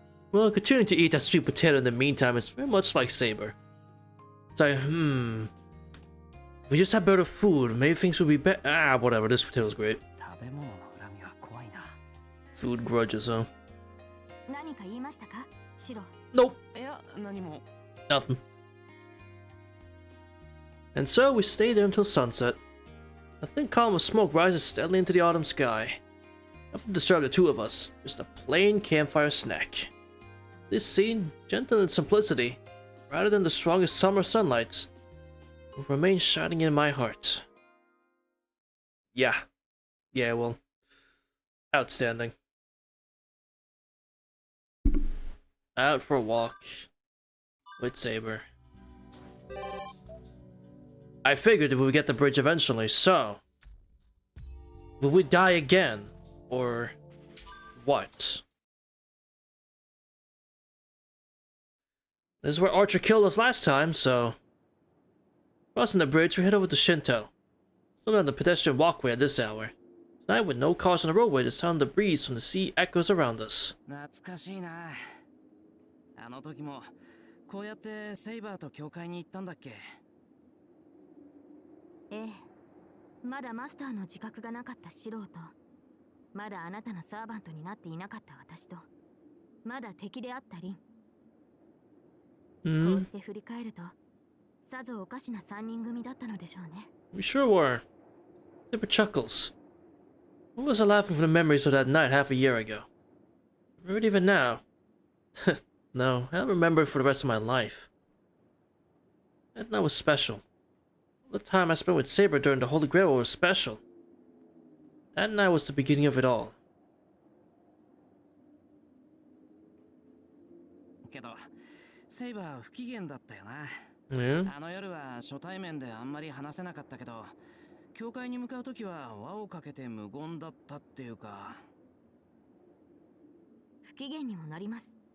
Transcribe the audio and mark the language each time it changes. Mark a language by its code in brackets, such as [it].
[en] Well, continuing to eat that sweet potato in the meantime is very much like Saber. It's like, if we just had better food, maybe things would be better. Ah, whatever, this potato's great. [ja] 食べ物の恨みは怖いな。 [en] Food grudges, huh? [ja] 何か言いましたか、シロ？ [en] Nope, [ja] いや、何も。 [en] nothing. And so we stayed there until sunset. A thin column of smoke rises steadily into the autumn sky. Nothing disturbed the two of us, just a plain campfire snack. This scene, gentle in simplicity, rather than the strongest summer sunlights, will remain shining in my heart. Yeah, well, outstanding. Out for a walk with Saber. I figured we would get the bridge eventually, so will we die again? Or what? This is where Archer killed us last time, so crossing the bridge, we head over to Shinto. Still on the pedestrian walkway at this hour. Tonight, with no cars on the roadway, the sound of the breeze from the sea echoes around us. [ja] 懐かしいな。あの時もこうやってセイバーと教会に行ったんだっけ？ええ、まだマスターの自覚がなかったシロと、まだあなたのサーバントになっていなかった私と、まだ敵であったリン。こうして振り返ると、さぞおかしな三人組だったのでしょうね。 [en] We sure were. Saber chuckles. What was I laughing from the memories of that night half a year ago? Remember it even now? No, I don't remember it for the rest of my life. That night was special. All the time I spent with Saber during the Holy Grail was special. That night was the beginning of it all. [ja] けど、セイバー不機嫌だったよな。 [en] Yeah? [ja] あの夜は初対面であんまり話せなかったけど、教会に向かうときは輪をかけて無言だったっていうか。不機嫌にもなります。